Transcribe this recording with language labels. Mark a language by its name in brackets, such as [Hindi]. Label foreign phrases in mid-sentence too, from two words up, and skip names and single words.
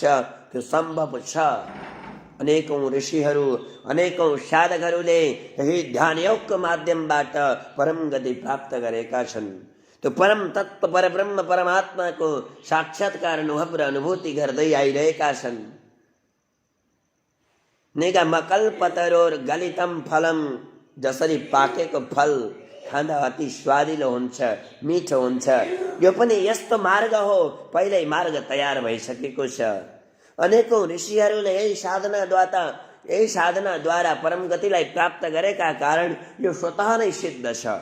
[Nepali] त्यो सम्भव छ। अनेकौं ऋषिहरू अनेकौं साधकहरूले यही ध्यान योगको माध्यमबाट परम गति प्राप्त गरेका छन्। त्यो परम तत्त्व परब्रह्म परमात्माको साक्षात्कार अनुभव र अनुभूति गर्दै आइरहेका छन्। [Sanskrit] निगमकल्पतरोर गलितम फलम, [Nepali] जसरी पाकेको फल खाँदा अति स्वादिलो हुन्छ, मिठो हुन्छ, यो पनि यस्तो मार्ग हो। पहिल्यै मार्ग तयार भइसकेको छ। अनेकौं ऋषिहरूले यही साधनाद्वारा परम गतिलाई प्राप्त गरेका कारण यो स्वतः नै सिद्ध छ।